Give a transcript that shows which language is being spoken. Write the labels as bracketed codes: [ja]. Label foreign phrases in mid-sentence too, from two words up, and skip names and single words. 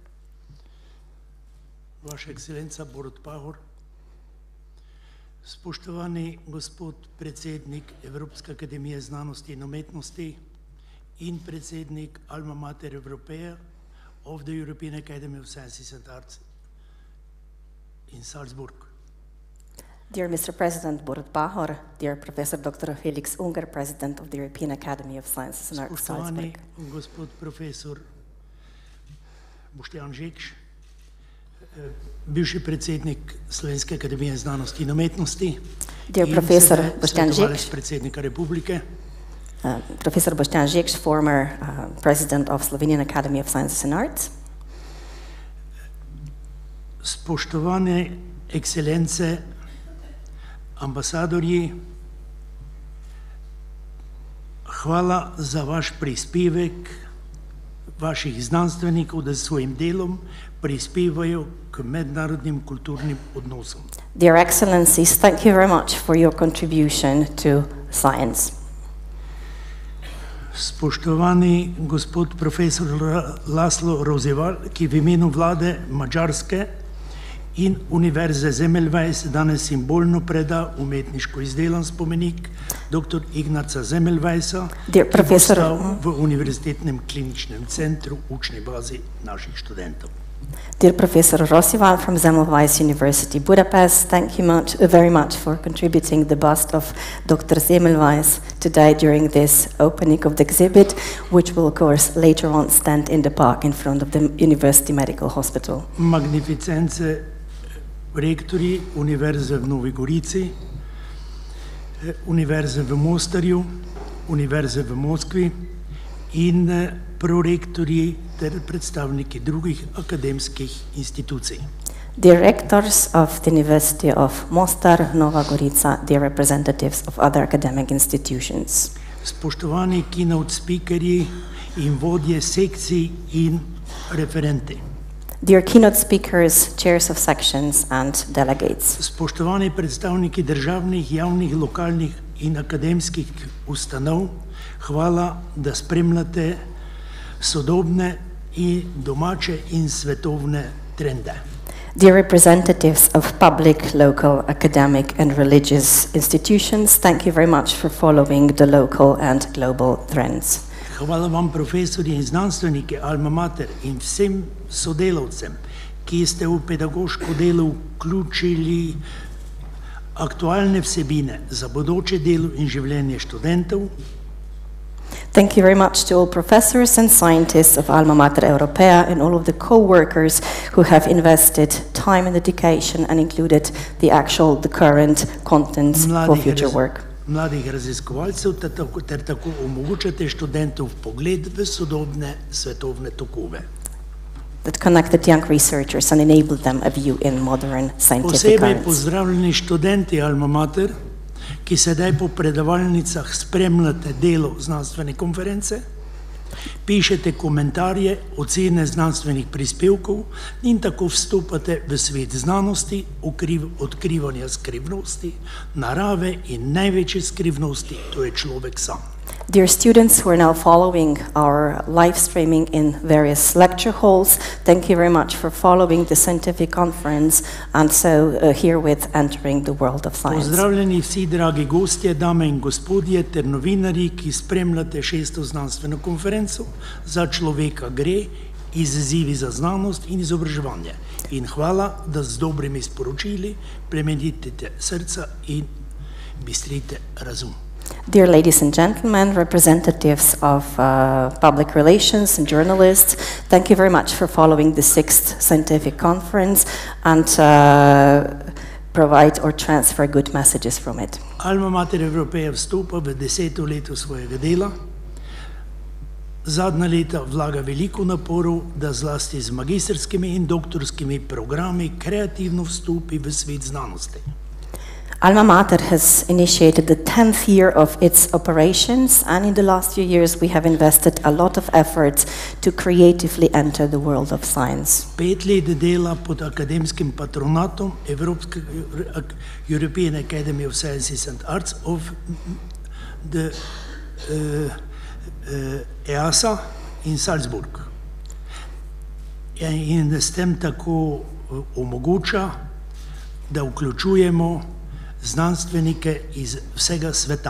[sl] Vaša ekscelenca Borut Pahor, spoštovani gospod predsednik Evropske akademije znanosti in umetnosti in predsednik Alma Mater Europaea of the European Academy of Sciences and Arts in Salzburg. [en] Dear Mr. President Borut Pahor, dear Professor Dr. Felix Unger, President of the European Academy of Sciences and Arts, Salzburg. [sl] Spoštovani gospod profesor Boštjan Žekš, bivši predsednik Slovenske akademije znanosti in umetnosti, [en] dear Professor Boštjan [sl] svetovalec [en] Žekš, [sl] predsednika Republike. [en] Professor Boštjan Žekš, former President of Slovenian Academy of Sciences and Arts. [sl] Spoštovane ekscelence, ambasadorji, hvala za vaš prispevek vaših znanstvenikov, da s svojim delom prispevajo k mednarodnim kulturnim odnosom. [en] Dear Excellencies, thank you very much for your contribution to science. [sl] Spoštovani gospod profesor Laszlo Rozeval, ki v imenu vlade Madžarske in Univerze Semmelweis danes simbolno preda umetniško izdelan spomenik dr. Ignaca Semmelweisa, ki bo stal v Univerzitetnem kliničnem centru učni bazi naših študentov. [en] Dear Professor Rozeval from Semmelweis University, Budapest, thank you very much for contributing the bust of Dr. Semmelweis today during this opening of the exhibit, which will, of course, later on stand in the park in front of the University Medical Hospital. [sl] Magnificence rektori Univerze v Novi Gorici, Univerze v Mostarju, Univerze v Moskvi in prorektorji ter predstavniki drugih akademskih institucij. [en] Directors of the University of Mostar, Nova Gorica, dear representatives of other academic institutions. [sl] Spoštovani keynote speakerji in vodje sekcij in referenti. [en] Dear keynote speakers, chairs of sections and delegates. [sl] Spoštovani predstavniki državnih, javnih, lokalnih in akademskih ustanov, hvala, da spremljate sodobne in domače in svetovne trende. [en] Dear representatives of public, local, academic and religious institutions, thank you very much for following the local and global trends. [sl] Hvala vam, profesorji in znanstveniki Alma Mater in vsem sodelavcem, ki ste v pedagoško delo vključili aktualne vsebine za bodoče delo in življenje študentov. [en] Thank you very much to all professors and scientists of Alma Mater Europea and all of the co-workers who have invested time and dedication and included the current contents for future work. [sl] Mladih raziskovalcev ter tako omogočate študentov pogled v sodobne svetovne tokove. [en] That connected young researchers and enabled them a view in modern scientific [sl] Posebej [en] currents. [sl] pozdravljeni študenti Alma Mater, ki sedaj po predavalnicah spremljate delo znanstvene konference, pišete komentarje, ocene znanstvenih prispevkov in tako vstopate v svet znanosti, odkrivanja skrivnosti, narave in največje skrivnosti, to je človek sam. [en] Dear students who are now following our live streaming in various lecture halls, thank you very much for following the scientific conference and so herewith entering the world of science. [sl] Pozdravljeni vsi dragi gostje, dame in gospodje ter novinarji, ki spremljate 6. znanstveno konferenco Za človeka gre, izzivi za znanost in izobraževanje. In hvala, da z dobrimi sporočili plemenitite srca in bistrite razum. [en] Dear ladies and gentlemen, representatives of public relations and journalists, thank you very much for following the 6th scientific conference and provide or transfer good messages from it. [sl] Alma Mater Europea vstopa v 10. leto svojega dela. Zadnja leta vlaga veliko naporov, da zlasti z magistrskimi in doktorskimi programi kreativno vstopi v svet znanosti. [en] Alma Mater has initiated the 10th year of its operations, and in the last few years we have invested a lot of efforts to creatively enter the world of science. [sl] 5 let dela pod akademskim patronatom European Academy of Sciences and Arts of the EASA in Salzburg. In s tem tako omogoča, da vključujemo znanstvenike iz vsega sveta.